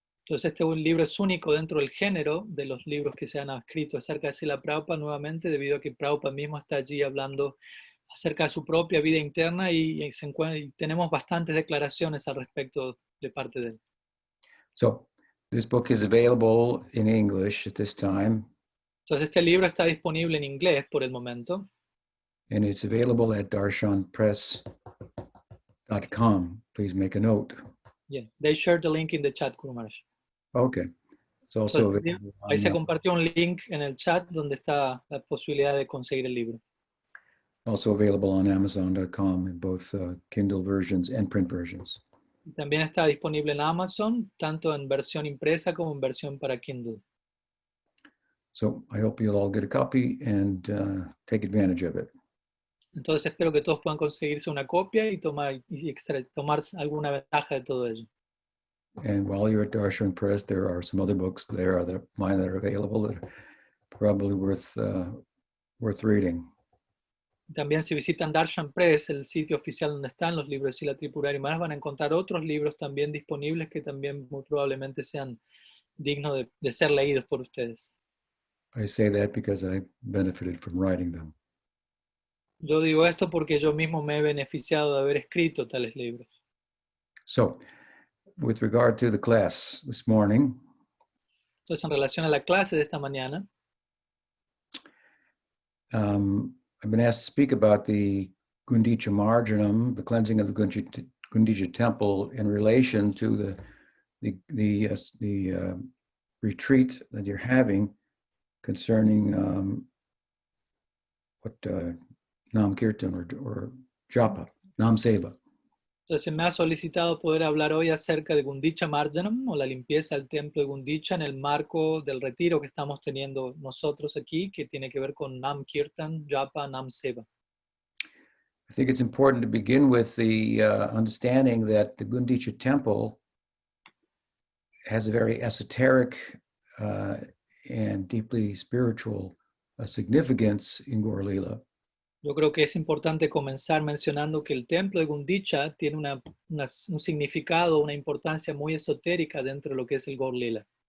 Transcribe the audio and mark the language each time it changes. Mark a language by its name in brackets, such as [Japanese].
[Spanish] Entonces este libro es único dentro del género de los libros que se han escrito acerca de Srila Prabhupada, nuevamente debido a que Prabhupada mismo está allí hablando acerca de su propia vida interna y tenemos bastantes declaraciones al respecto de parte de él. [English] So this book is available in English at this time. [Spanish] Entonces este libro está disponible en inglés por el momento. [English] And it's available at darshanpress.com. Please make a note. Yeah, they shared the link in the chat, Guru Maharaj. Okay. It's also [Spanish] Entonces, [English] available [Spanish] ahí se [English] on, [Spanish] compartió un link en el chat donde está la posibilidad de conseguir el libro. [English] also available on Amazon.com in both Kindle versions and print versions. [Spanish] También está disponible en Amazon, tanto en versión impresa como en versión para Kindle. [English] So I hope you'll all get a copy and take advantage of it. [Spanish] Entonces espero que todos puedan conseguirse una copia y tomar alguna ventaja de todo ello. [English] And while you're at Darshan Press, there are some other books there that mine that are available that are probably worth reading. [Spanish] También si visitan Darshan Press, el sitio oficial donde están los libros de Srila Tripurari y más, van a encontrar otros libros también disponibles que también muy probablemente sean dignos de ser leídos por ustedes. [English] I say that because I benefited from writing them. [Spanish] Yo digo esto porque yo mismo me he beneficiado de haber escrito tales libros. [English] So, with regard to the class this morning, [Spanish] Entonces, en relación a la clase de esta mañana, [English] I've been asked to speak about the Gundica Marjanam, the cleansing of the Gundica temple, in relation to the retreat that you're having concerning what Nam Kirtan or Japa, Nam Seva. [Spanish] Entonces me ha solicitado poder hablar hoy acerca de Gundicha Marjanam o la limpieza del templo de Gundicha en el marco del retiro que estamos teniendo nosotros aquí, que tiene que ver con Nam Kirtan, Japa, Nam Seva. [English] I think it's important to begin with the understanding that the Gundicha temple has a very esoteric and deeply spiritual significance in Gaur Lila. [Spanish] Yo creo que es importante comenzar mencionando que el templo de Gundicha tiene un significado, una importancia muy esotérica dentro de lo que es el Gaur Lila.